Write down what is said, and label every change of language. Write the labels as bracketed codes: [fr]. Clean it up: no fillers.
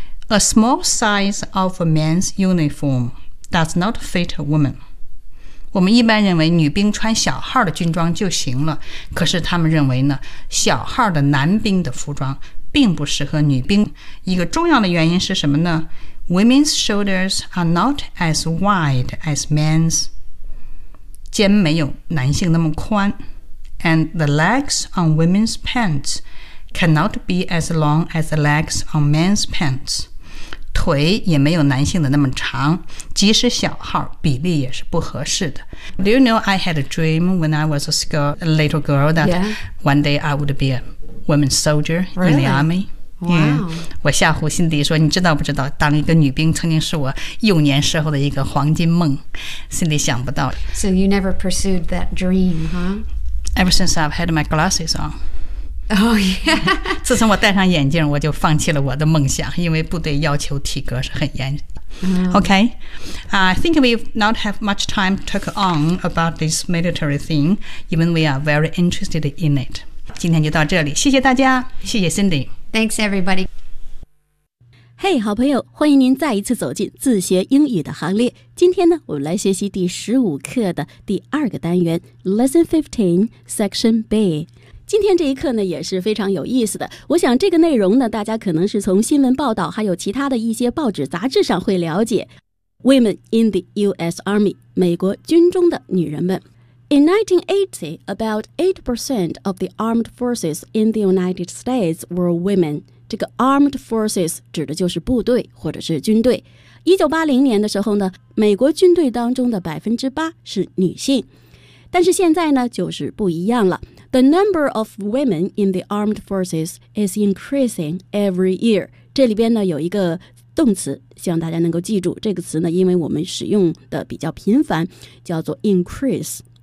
[en] A small size of a man's uniform does not fit a woman. [zh] 我们一般认为女兵穿小号的军装就行了，可是他们认为呢，小号的男兵的服装并不适合女兵。一个重要的原因是什么呢？ [en] Women's shoulders are not as wide as men's. [zh] 肩没有男性那么宽。 [en] And the legs on women's pants cannot be as long as the legs on men's pants. [zh] 腿也没有男性的那么长，即使小号，比例也是不合适的。 [en] Do you know I had a dream when I was a little girl that one day I would be a woman's soldier in the army? Wow. Yeah. [zh] 我吓唬辛迪说，你知道不知道，当一个女兵曾经是我幼年时候的一个黄金梦。辛迪想不到。 [en] So you never pursued that dream, huh? Ever since I've had my glasses on. Oh, yeah. [zh] 自从我戴上眼镜，我就放弃了我的梦想，因为部队要求体格是很严。 [en] Okay. I think we not have much time to talk on about this military thing, even we are very interested in it. [zh] 今天就到这里，谢谢大家，谢谢 Cindy. [en] Thanks, everybody. [zh] Hey, 好朋友，欢迎您再一次走进自学英语的行列。今天呢，我们来学习第15课的第二个单元 [en] Lesson 15, Section B。 [zh] 今天这一课呢也是非常有意思的。我想这个内容呢，大家可能是从新闻报道还有其他的一些报纸杂志上会了解。 [en] Women in the US Army, [zh] 美国军中的女人们。 [en] In 1980, about 8% of the armed forces in the United States were women. [zh] 这个 armed forces 指的就是部队或者是军队。 1980年的时候呢，美国军队当中的 8% 是女性。但是现在呢，就是不一样了。 [en] The number of women in the armed forces is increasing every year. [zh] 这里边呢有一个动词，希望大家能够记住这个词呢，因为我们使用的比较频繁，叫做 increase。